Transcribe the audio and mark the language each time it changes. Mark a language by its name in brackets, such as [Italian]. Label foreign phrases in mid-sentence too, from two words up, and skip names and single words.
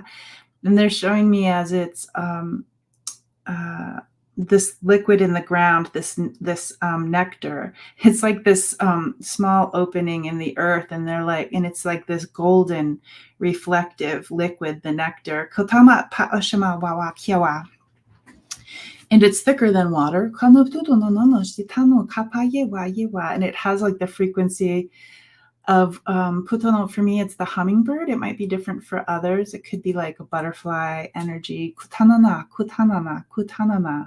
[English] And they're showing me as it's this liquid in the ground, this nectar. It's like this small opening in the earth, and they're like, and it's like this golden, reflective liquid, the nectar. Kotama pa'ashima wawa kiawa. And it's thicker than water. And it has like the frequency of putono. For me, it's the hummingbird. It might be different for others. It could be like a butterfly energy. Kutanana, kutanana, kutanana.